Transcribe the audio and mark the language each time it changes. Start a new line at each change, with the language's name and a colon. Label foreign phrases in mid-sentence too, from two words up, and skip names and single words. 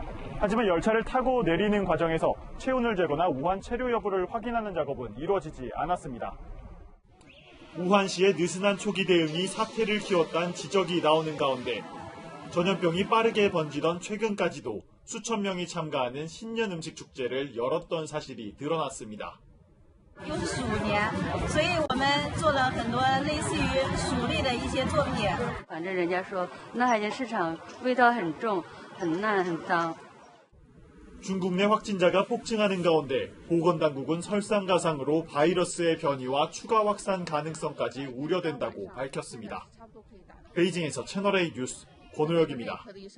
Korean: 하지만 열차를 타고 내리는 과정에서 체온을 재거나 우한 체류 여부를 확인하는 작업은 이루어지지 않았습니다. 우한시의 느슨한 초기 대응이 사태를 키웠다는 지적이 나오는 가운데 전염병이 빠르게 번지던 최근까지도 수천 명이 참가하는 신년 음식 축제를 열었던 사실이 드러났습니다.
Chinese: 又是鼠年，所以我们做了很多类似于鼠类的一些作品。反正人家说南海鲜市场味道很重、很烂、很脏。
Korean: 중국 내 확진자가 폭증하는 가운데 보건당국은 설상가상으로 바이러스의 변이와 추가 확산 가능성까지 우려된다고 밝혔습니다. 베이징에서 채널A 뉴스 권호혁입니다.